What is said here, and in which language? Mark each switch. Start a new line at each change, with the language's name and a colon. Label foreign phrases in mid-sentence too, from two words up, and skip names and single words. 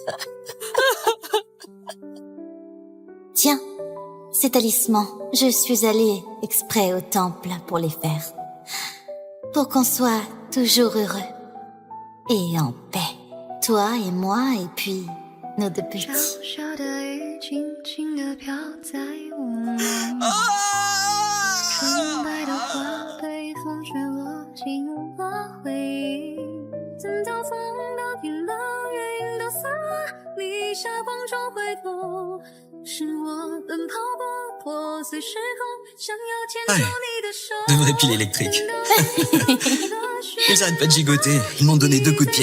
French: Tiens, ces talismans, je suis allée exprès au temple pour les faire. Pour qu'on soit toujours heureux. Et en paix. Toi et moi, et puis nos deux petits.
Chinese: 小小的雨轻轻地飘在我梦里，纯白的花被风吹落，进入了回忆。等到风到停了，月影都散了，你下光中回头，是我奔跑过破碎时空，想要牵住你的手。
French: De vraies piles électriques. Ils arrêtent pas de gigoter. Ils m'ont donné 2 coups de pied.